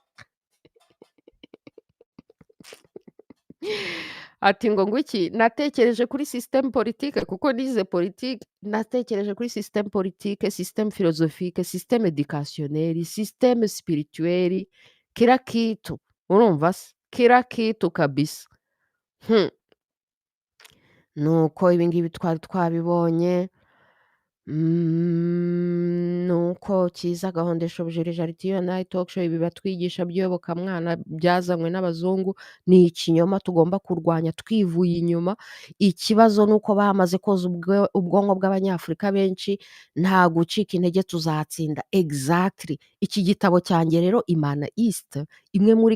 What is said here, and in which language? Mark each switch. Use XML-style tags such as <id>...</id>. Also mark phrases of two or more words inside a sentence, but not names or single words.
<rw>ati ngo ngwiki natekereje kuri</rw> <fr>système politique</fr> <rw>kuko nize politique natekereje kuri</rw> <fr>système politique système philosophique système éducationnel système spirituel</fr> <sw>kila kitu</sw> <rw>urumva se</rw> <sw>kila kitu</sw> <rw>kabisa nuko ibingibi twari twabibonye nuko Kiza Gahondesha ubujirije ariti iyo nayo</rw> <en>talk show</en> <rw>ibi batwigisha by'iyobokamwana byazanywe n'abazungu ni ikinyoma tugomba kurwanya twivuye inyuma ikibazo nuko bamaze koza ubwonko bw'abanyafurika benshi nta gucika intege tuzatsinda exactly iki gitabo cyanjye rero Imanayiste imwe muri</rw>